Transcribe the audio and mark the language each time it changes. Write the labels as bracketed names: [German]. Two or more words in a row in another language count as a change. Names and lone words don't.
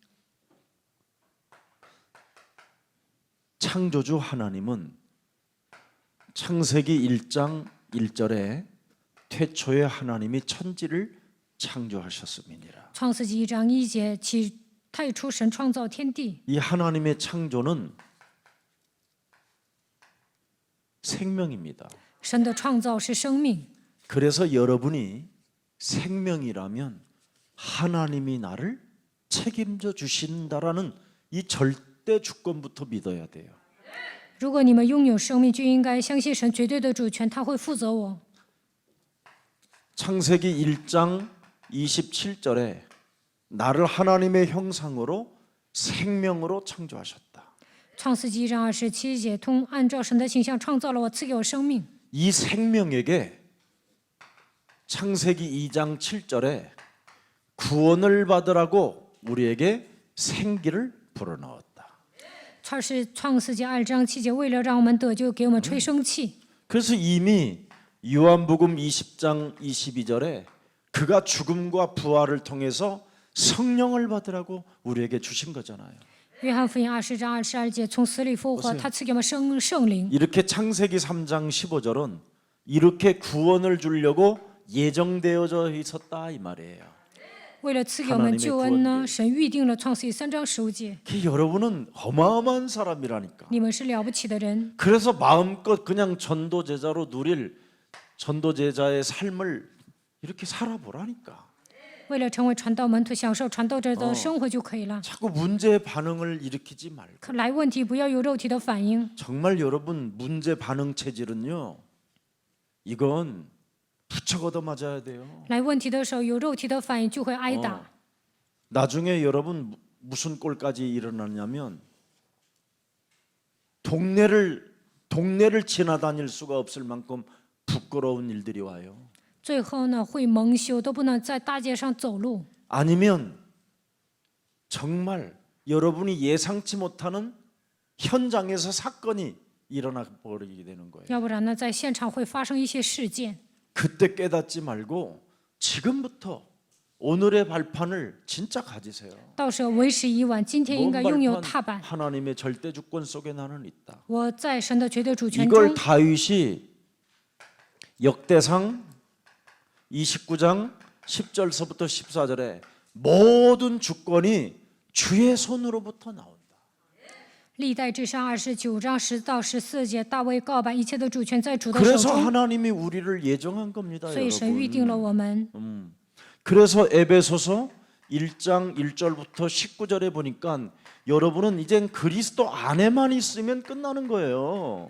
[Korean] 창조주 하나님은 창세기 1장 1절에 태초에 하나님이 천지를 창조하셨음이니라. [Chinese] 创世纪1章1节，起太初神创造天地。 [Korean] 이 하나님의 창조는 생명입니다. [Chinese] 神的创造是生命， [Korean] 그래서 여러분이 생명이라면 하나님이 나를 책임져 주신다라는 이 절대 주권부터 믿어야 돼요. [Chinese] 如果你们拥有生命，就应该相信神绝对的主权，他会负责我。 [Korean] 창세기 1장 27절에 나를 하나님의 형상으로 생명으로 창조하셨다. [Chinese] 创世纪1章27节，按照神的形象创造了我，赐给我生命。 [Korean] 이 생명에게 창세기 2장 7절에 구원을 받으라고 우리에게 생기를 불어넣었다. [Chinese] 创世纪2章7节，为了让我们得救，给我们吹生气。 [Korean] 그래서 이미 요한복음 20장 22절에 그가 죽음과 부활을 통해서 성령을 받으라고 우리에게 주신 거잖아요. [Chinese] 约翰福音20章22节，从死里复活，他赐给我们圣灵。 [Korean] 이렇게 창세기 3장 15절은 이렇게 구원을 주려고 예정되어져 있었다 이 말이에요. [Chinese] 为了赐给我们救恩呢，神预定了创世纪3章15节。 [Korean] 여러분은 어마어마한 사람이라니까. [Chinese] 你们是了不起的人， [Korean] 그래서 마음껏 그냥 전도제자로 누릴 전도제자의 삶을 이렇게 살아보라니까. [Chinese] 为了成为传道门徒，享受传道者的生活就可以了。 [Korean] 자꾸 문제 반응을 일으키지 말고. [Chinese] 可来问题不要有肉体的反应。 [Korean] 정말 여러분 문제 반응 체질은요. 이건 부쩍 얻어맞아야 돼요. [Chinese] 来问题的时候有肉体的反应就会挨打。 [Korean] 나중에 여러분 무슨 꼴까지 일어나냐면 동네를 지나다닐 수가 없을 만큼 부끄러운 일들이 와요. [Chinese] 最后呢，会蒙羞，都不能在大街上走路。 [Korean] 아니면 정말 여러분이 예상치 못하는 현장에서 사건이 일어나 버리게 되는 거예요. [Chinese] 要不然呢，在现场会发生一些事件。 [Korean] 그때 깨닫지 말고 지금부터 오늘의 발판을 진짜 가지세요. [Chinese] 到时候为时已晚，今天应 [Korean] 뭔 [Chinese] 该拥有 [Korean] 발판? [Chinese] 踏板。 [Korean] 하나님의 절대 주권 속에 나는 있다. [Chinese] 我在神的绝对主权 [Korean] 이걸 [Chinese] 中。 [Korean] 다윗이 역대상 29장 10절서부터 14절에 모든 주권이 주의 손으로부터 나온다. [Chinese] 历代至上29章10到14节，大卫告白一切的主权在主的手 [Korean] 그래서 [Chinese] 中， [Korean] 하나님이 우리를 예정한 겁니다, [Chinese] 所以神预定了 [Korean] 여러분. [Chinese] 我们。 [Korean] 그래서 에베소서 1장 1절부터 19절에 보니까 여러분은 이젠 그리스도 안에만 있으면 끝나는 거예요.